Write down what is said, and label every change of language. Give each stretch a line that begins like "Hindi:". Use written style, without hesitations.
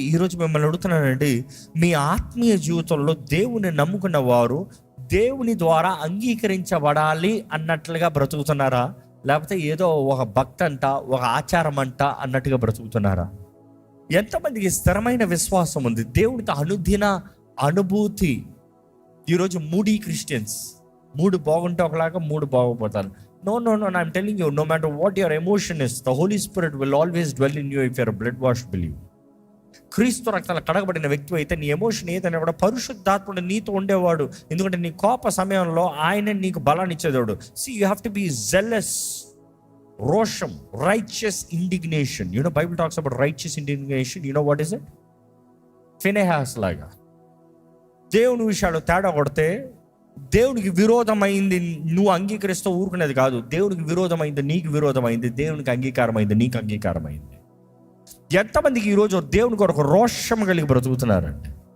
Telugu: ఈరోజు మిమ్మల్ని అడుగుతున్నానండి, మీ ఆత్మీయ జీవితంలో దేవుని నమ్ముకున్న వారు దేవుని ద్వారా అంగీకరించబడాలి అన్నట్లుగా బ్రతుకుతున్నారా? లేకపోతే ఏదో ఒక భక్తి అంట, ఒక ఆచారం అంట అన్నట్టుగా బ్రతుకుతున్నారా? ఎంతమందికి స్థిరమైన విశ్వాసం ఉంది, దేవుడితో అనుదిన అనుభూతి? ఈరోజు మూడీ క్రిస్టియన్స్, మూడు బాగుంటే ఒకలాగా, మూడు బాగోపోతారు.
English: No, I'm telling you, no matter what your emotion is, the Holy Spirit will always dwell in you if you're a blood-washed believer.
Telugu: క్రీస్తు రక్తాల కడగబడిన వ్యక్తి అయితే నీ ఎమోషన్ ఏదైనా కూడా పరిశుద్ధాత్ముడు నీతో ఉండేవాడు. ఎందుకంటే నీ కోప సమయంలో ఆయన నీకు బలాన్ని ఇచ్చేవాడు.
English: See, you have to be zealous, రోషం, righteous indignation. You know, Bible talks about righteous indignation. You know what is it?
Telugu: Phinehas లాగా దేవుని విషయాలు తేడా కొడితే, దేవునికి విరోధమైంది నువ్వు అంగీకరిస్తూ ఊరుకునేది కాదు. దేవునికి విరోధమైంది నీకు విరోధమైంది, దేవునికి అంగీకారమైంది నీకు అంగీకారమైంది. ఎంతమందికి ఈరోజు దేవుని కొరకు రోషం కలిగి బ్రతుకుతున్నారండి?